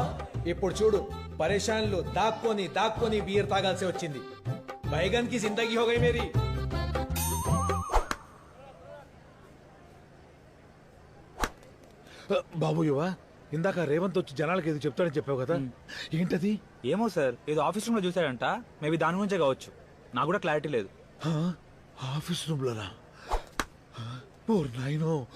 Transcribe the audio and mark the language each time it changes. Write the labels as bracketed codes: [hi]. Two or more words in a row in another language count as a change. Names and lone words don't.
[te] ఇప్పుడు చూడు పరేషాన్లు దాక్కొని దాక్కొని బీర్ తాగాల్సి వచ్చింది. [hi] बैगन की ज़िंदगी हो गई मेरी. [te] బాబు యువ ఇందాక రేవంత్ వచ్చి జనాలకి ఏదో చెప్తాడని చెప్పావు కదా, ఏంటది? ఏమో సార్, ఏదో [en] office room [te] లో చూసాడంట. మేబీ దాని గురించే కావచ్చు, నాకు కూడా క్లారిటీ లేదు. [en] office room [te] లోనా? ఓర్ నాయనో.